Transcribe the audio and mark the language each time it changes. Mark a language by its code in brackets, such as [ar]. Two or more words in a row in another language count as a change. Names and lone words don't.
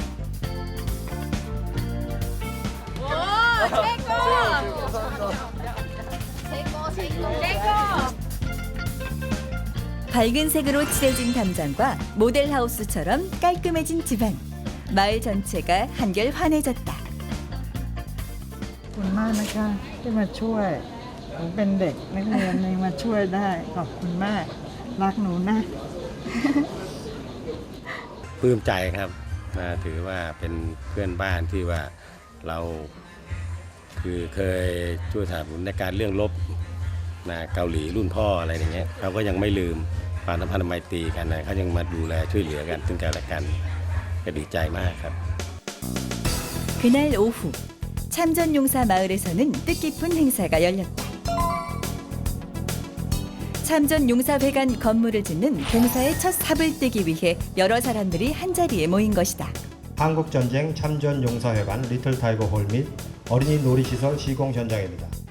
[ko] 밝은 색으로 칠해진 담장과 모델하우스처럼 깔끔해진 집안. 마을 전체가 한결 환해졌다. [th] ขอบคุณมากนะคะที่มาช่วยผมเป็นเด็กนักเรียนเลยมาช่วยได้ขอบคุณมากรักหนูนะ ปลื้มใจครับถือว่าเป็นเพื่อนบ้านที่ว่าเราคือเคยช่วยสนับสนุนในการเรื่องรบเกาหลีรุ่นพ่ออะไรอย่างเงี้ยเขาก็ยังไม่ลืมความสัมพันธ์ไมตรีกันเขายังมาดูแลช่วยเหลือกันซึ่งกันและกันก็ดีใจมากครับ [ko] 그날 오후 참전용사 마을에서는 뜻깊은 행사가 열렸다. 참전용사회관 건물을 짓는 공사의 첫 삽을 떼기 위해 여러 사람들이 한자리에 모인 것이다. 한국전쟁 참전용사회관 리틀타이거 홀 및 어린이 놀이시설 시공 현장입니다.